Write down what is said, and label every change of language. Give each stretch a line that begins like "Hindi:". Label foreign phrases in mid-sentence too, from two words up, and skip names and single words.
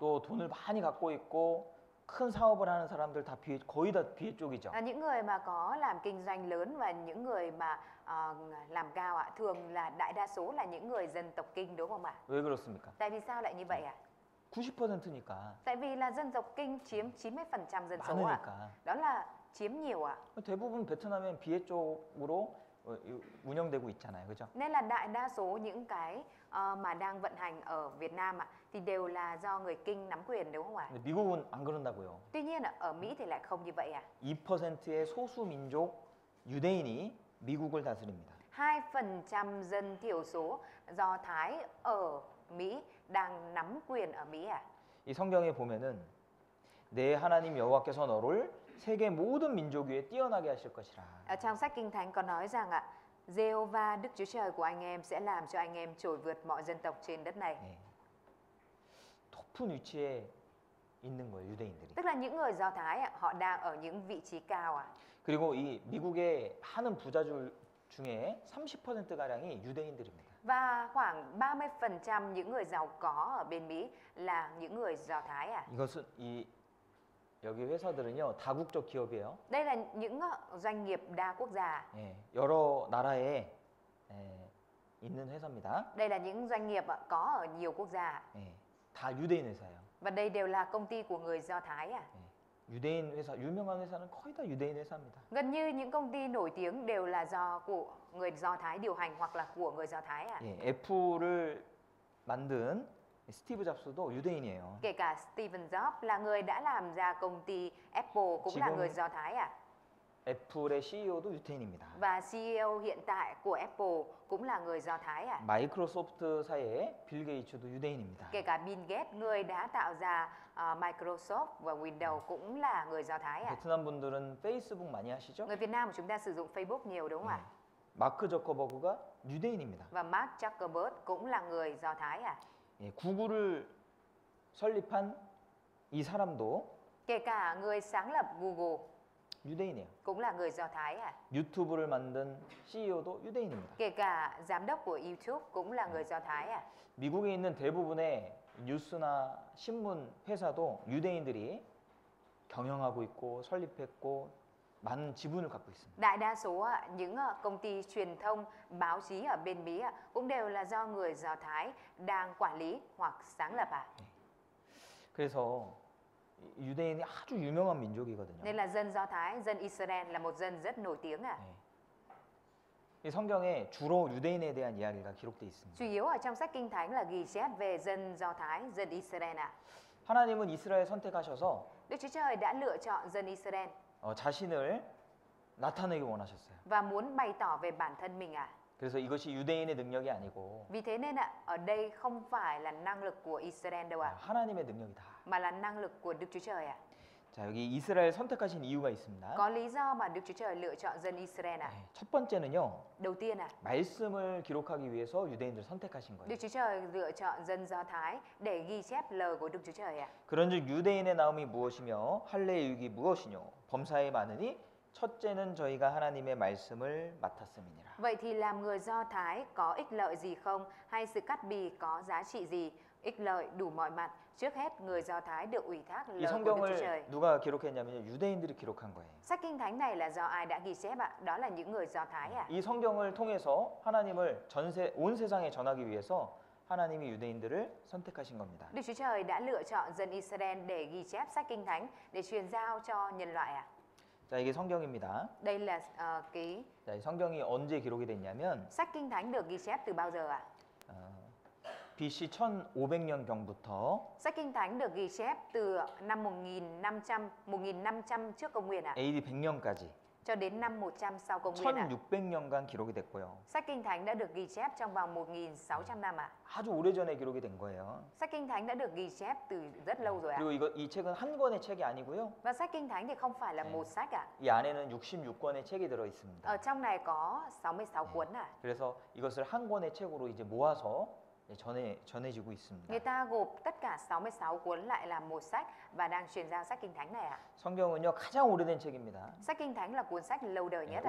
Korean: 또 돈을 많이 갖고 있고 큰 사업을 하는 사람들 다 비해, 거의 다 비해 쪽이죠.
Vietnamese: Những người mà có làm kinh doanh lớn và những người mà làm cao ạ, thường là đại đa số là những người dân tộc Kinh đúng không ạ?
Korean: 왜 그렇습니까?
Vietnamese: Tại vì sao lại như vậy ạ?
Korean: 90%니까
Vietnamese: Tại vì là dân tộc Kinh chiếm 90% dân số ạ.
Korean: 많으니까.
Vietnamese: Đó là chiếm nhiều ạ.
Korean: 대부분 베트남엔 비해 쪽으로 운영되고 있잖아요. 그죠?
Vietnamese: Nên là đại đa số những cái mà đang vận hành ở Việt Nam ạ thì đều là do người Kinh nắm quyền đúng không ạ?
Korean: 근데 미국은 안 그런다고요.
Vietnamese: Tuy nhiên ở Mỹ thì lại không như vậy ạ.
Korean: 2%의 소수 민족 유대인이 미국을 다스립니다.
Vietnamese: 2% dân thiểu số Do Thái ở Mỹ đang nắm quyền ở Mỹ à?
Korean: 이 성경에 보면은 내 하나님 여호와께서 너를 세계 모든 민족 위에 뛰어나게 하실 것이라.
Vietnamese: Ở trong sách Kinh Thánh có nói rằng ạ, Giê-hô-va Đức Chúa Trời của anh em sẽ làm cho anh em trội vượt mọi dân tộc trên đất này.
Korean: 네. 높은 위치에 있는 거예요, 유대인들이.
Vietnamese: Tức là những người Do Thái ạ, họ đang ở những vị trí cao ạ.
Korean: 그리고 이 미국의 많은 부자들 중에 30% 가량이 유대인들입니다.
Vietnamese: Và khoảng 30% những người giàu có ở bên Mỹ là những người Do Thái à.
Korean: 이것은 이 여기 회사들은요 다국적 기업이에요.
Vietnamese: Đây là những doanh nghiệp đa quốc gia.
Korean: 예, 여러 나라에 있는 회사입니다.
Vietnamese: Đây là những doanh nghiệp có ở nhiều quốc gia.
Korean: 예, 다 유대인 회사예요.
Vietnamese: Và đây đều là công ty của người Do Thái à.
Korean: 예, 유대인 회사, 유명한 회사는 거의 다 유대인 회사입니다.
Vietnamese: Gần như những công ty nổi tiếng đều là của người Do Thái điều hành hoặc là của người Do Thái à.
Korean: 예, 애플을 만든 스티브 잡스도 유대인이에요.
Vietnamese: Kể cả Steve Jobs là người đã làm ra công ty Apple cũng là
Korean: 지금-
Vietnamese: người Do Thái à.
Korean: 애플의 CEO도 유대인입니다.
Vietnamese: Và CEO hiện tại của Apple cũng là người Do Thái à.
Korean: 마이크로소프트사의 빌 게이츠도 유대인입니다.
Vietnamese: Kể cả Bill Gates, người đã tạo ra Microsoft và Windows cũng là người Do Thái à.
Korean: 베트남 분들은 페이스북 많이 하시죠?
Vietnamese: Người Việt Nam của chúng ta sử dụng Facebook nhiều đúng không ạ?
Korean: 마크 저커버그가 유대인입니다.
Vietnamese: Và Mark Zuckerberg cũng là người Do Thái à.
Korean: 예, 구글을 설립한 이 사람도
Vietnamese: Kể cả người sáng lập Google
Korean: 유대인이에요.
Vietnamese: cũng là người Do Thái à.
Korean: 유튜브를 만든 CEO도 유대인입니다.
Vietnamese: Kể cả giám đốc của YouTube cũng là người Do Thái à.
Korean: 미국에 있는 대부분의 뉴스나 신문 회사도 유대인들이 경영하고 있고 설립했고 많은 지분을 갖고 있습니다.
Vietnamese: Đại đa số những công ty truyền thông, báo chí ở bên Mỹ cũng đều là do người Do Thái đang quản lý hoặc sáng lập à.
Korean: 그래서 유대인이 아주 유명한 민족이거든요.
Vietnamese: Nên là dân Do Thái, dân Israel là một dân rất nổi tiếng à.
Korean: 이 성경에 주로 유대인에 대한 이야기가 기록되어 있습니다.
Vietnamese: Chủ yếu ở trong sách Kinh Thánh là ghi chép về dân Do Thái, dân Israel à.
Korean: 하나님은 이스라엘 선택하셔서
Vietnamese: Đức Chúa Trời đã lựa chọn dân Israel
Korean: 자신을 나타내기 원하셨어요.
Vietnamese: và muốn bày tỏ về bản thân mình à.
Korean: 그래서 이것이 유대인의 능력이 아니고
Vietnamese: Vì thế nên ở đây không phải là năng lực của Israel đâu ạ,
Korean: 하나님의 능력이다.
Vietnamese: mà là năng lực của Đức Chúa Trời ạ.
Korean: 자, 여기 이스라엘 선택하신 이유가 있습니다.
Vietnamese: Có lý do mà Đức Chúa Trời lựa chọn dân Israel ạ.
Korean: 첫 번째는요.
Vietnamese: Đầu tiên
Korean: 말씀을 기록하기 위해서 유대인들 선택하신 거예요.
Vietnamese: Đức Chúa Trời lựa chọn dân Do Thái để ghi chép lời của Đức Chúa Trời ạ.
Korean: 그런즉 유대인의 나음이 무엇이며 할례의 유익이 무엇이뇨 범사에 많으니 첫째는 저희가 하나님의 말씀을 맡았음이니라.
Vietnamese: Vậy thì làm người Do Thái có ích lợi gì không? Hay sự cắt bì có giá trị gì? Ích lợi đủ mọi mặt. Trước hết người Do Thái được ủy thác
Korean: 이
Vietnamese: lời của Đức Chúa Trời.
Korean: 성경을 누가 기록했냐면요. 유대인들이 기록한 거예요.
Vietnamese: Sách Kinh Thánh này là do ai đã ghi chép ạ? Đó là những người Do Thái ạ.
Korean: 이 성경을 통해서 하나님을 온 세상에 전하기 위해서 하나님이 유대인들을 선택하신 겁니다.
Vietnamese: Đức Chúa Trời đã lựa chọn dân Israel để ghi chép sách Kinh Thánh để truyền giao cho nhân loại ạ.
Korean: 자, 이게 성경입니다.
Vietnamese: Đây là cái
Korean: 자, 이 성경이 언제 기록이 됐냐면
Vietnamese: sách Kinh Thánh được ghi chép từ bao giờ ạ?
Korean: BC 1500년경부터
Vietnamese: Sách Kinh Thánh được ghi chép từ năm 1500 trước công nguyên ạ,
Korean: AD 100년까지
Vietnamese: cho đến năm 100 sau công nguyên ạ.
Korean: 1600년간 기록이 됐고요.
Vietnamese: Sách Kinh Thánh đã được ghi chép trong vòng 1600 năm ạ.
Korean: 아주 오래전에 기록이 된 거예요.
Vietnamese: Sách Kinh Thánh đã được ghi chép từ rất lâu rồi ạ.
Korean: 그리고 이 책은 한 권의 책이 아니고요.
Vietnamese: Và sách Kinh Thánh thì không phải là một sách ạ.
Korean: 이 안에는 66권의 책이 들어 있습니다.
Vietnamese: Ở trong này có 66 cuốn ạ.
Korean: 그래서 이것을 한 권의 책으로 이제 모아서 전해지고 있습니다.
Vietnamese: Người ta gộp tất cả 66 cuốn lại làm một sách và đang truyền giao sách Kinh Thánh này ạ.
Korean: 성경은요 가장 오래된 책입니다.
Vietnamese: Sách Kinh Thánh là cuốn sách lâu đời nhất ạ.